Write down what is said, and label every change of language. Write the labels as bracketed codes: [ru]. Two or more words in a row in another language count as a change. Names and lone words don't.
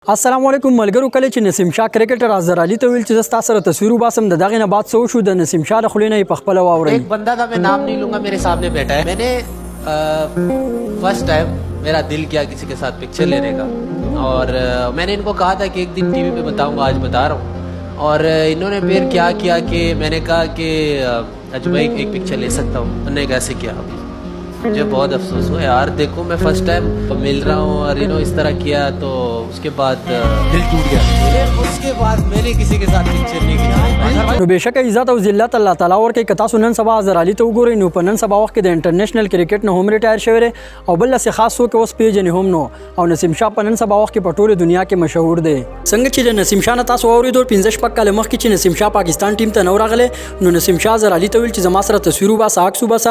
[ps] السلام علیکم ملګرو. کله چې نسیم شاه کرکټر اظهر علي ته ویل چې زستا سره تصویر وباسم د دغه نه بعد څه وشو د نسیم شاه د خلینې په خپل واوري. [ur] ایک بندہ تھا، میں نام نہیں لوں گا، میرے سامنے بیٹھا ہے۔ میں نے [en] first time [ur] میرا دل کیا کسی کے ساتھ پکچر لینے کا اور میں نے ان کو کہا تھا کہ ایک دن ٹی وی پہ بتاؤں گا، آج بتا رہا ہوں. اور انہوں نے پھر کیا کیا کہ میں نے کہا کہ اجے بھائی ایک پکچر لے سکتا ہوں. انہوں نے کیسے کیا، مجھے بہت افسوس ہوا یار۔ دیکھو میں [en] first time [ur] مل رہا ہوں اور اس طرح کیا تو اس کے بعد دل ٹوٹ گیا. اس کے بعد میں نے کسی کے ساتھ پکچر نہیں کھنچوائی. [ps] نو بهشکه عزت او ذلت الله تعالی ورکړي. که تاسو نن سبا اظهر علي ته وګورئ نو په نن سبا وخت کې د [en] international cricket [ps] نه هم ریټایر شوی دی او بل څه خاص څوک اوس پیژنې هم نو. او نسیم شاه په نن سبا وخت کې په ټوله دنیا کې مشهور دی. څنګه چې د نسیم شاه نه تاسو واورېدو 15 شپږ کاله مخکې چې نسیم شاه پاکستان ټیم ته نو راغلی نو نسیم شاه اظهر علي ته ویل چې زما سره تصویر وباسه، عکس وباسه.